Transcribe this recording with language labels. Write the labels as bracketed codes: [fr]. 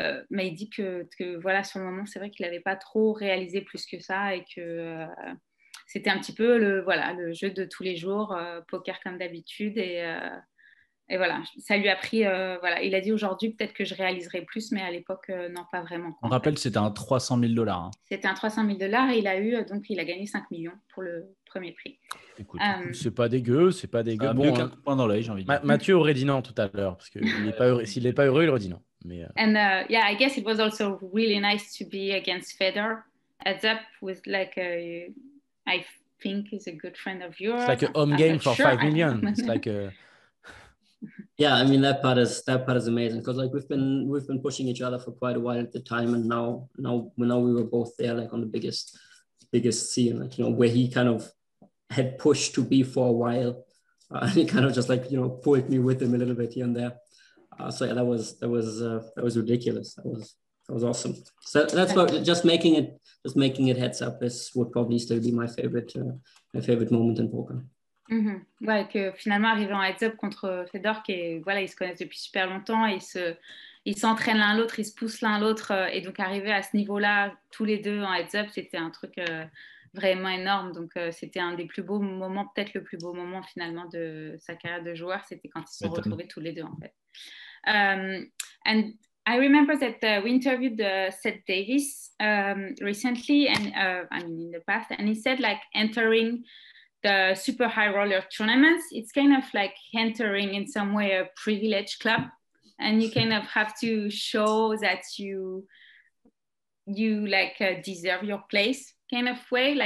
[fr] Mais il dit que voilà, sur le moment c'est vrai qu'il n'avait pas trop réalisé plus que ça, et que c'était un petit peu le jeu de tous les jours, poker comme d'habitude, et voilà, ça lui a pris, il a dit aujourd'hui peut-être que je réaliserai plus, mais à l'époque non, pas vraiment. On rappelle, c'était un $300 000. Hein. C'était un $300 000, et il a gagné 5 millions pour le premier prix. Écoute, c'est pas dégueu, Bon, mieux qu'un point dans l'œil, j'ai envie de dire. Mathieu aurait dit non tout à l'heure, parce qu'il n'est pas heureux. S'il n'est pas heureux, il aurait dit non. Mais, [en] And yeah, I guess it was also really nice to be against Fedor heads up with like I think is a good friend of yours. It's like a home game for 5 million. It's like a... Yeah, I mean, that part is amazing, because like we've been pushing each other for quite a while at the time, and now we were both there, like on the biggest biggest scene, like, you know, where he kind of had pushed to be for a while. And he kind of just like, you know, pulled me with him a little bit here and there. So yeah, that was ridiculous. That was awesome. So that's what just making it heads up would probably still be my favorite moment in poker. [fr] Ouais, que finalement arriver en heads up contre Fedor, voilà, ils se connaissent depuis super longtemps, et ils s'entraînent l'un l'autre, ils se poussent l'un l'autre, et donc arriver à ce niveau-là tous les deux en heads up, c'était un truc vraiment énorme. Donc c'était un des plus beaux moments, peut-être le plus beau moment finalement de sa carrière de joueur, c'était quand ils se sont retrouvés tous les deux en fait. [en] And I remember that we interviewed Seth Davis recently, and I mean in the past, and he said like entering the super high roller tournaments, it's kind of like entering in some way a privileged club, and you kind of have to show that you like deserve your place kind of way.